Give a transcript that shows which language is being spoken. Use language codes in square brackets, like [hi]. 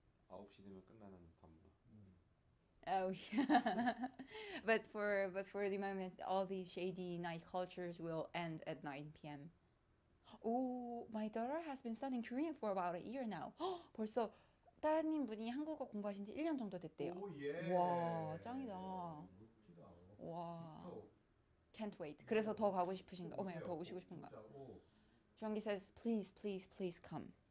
[ko] 9시 되면 끝나는 밤문화. [en] Oh yeah, but for the moment, all these shady night cultures will end at 9 p.m. Oh, my daughter has been studying Korean for about a year now. [ko] 벌써 따님 분이 한국어 공부하신 지 1년 정도 됐대요. 오, 예. 와, 짱이다. 멋지다. 와, 빅터. [en] can't wait. [ko] 그래서 더 가고 싶으신가? 오 마이 갓, 더 오세요. 오시고 싶은가? 진짜, 오. [en] Jeonggi says, please, please, please come.